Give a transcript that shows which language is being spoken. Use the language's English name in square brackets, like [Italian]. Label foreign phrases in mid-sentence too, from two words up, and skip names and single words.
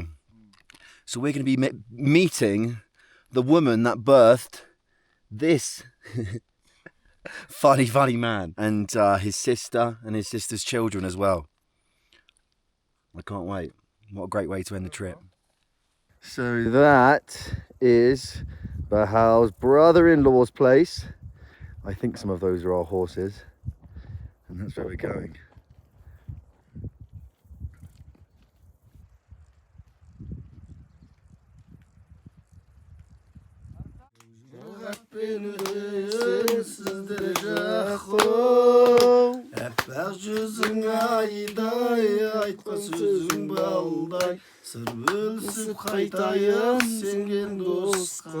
[English] So we're going to be meeting the woman that birthed this funny man, and his sister and his sister's children as well. I can't wait. What a great way to end the trip. So that is Bahal's brother-in-law's place. I think some of those are our horses, and that's where we're going. [Kazakh] Жүзің айдай, айтқан сөзің балдай, сыр бөлісіп қайтайын сенген досқа.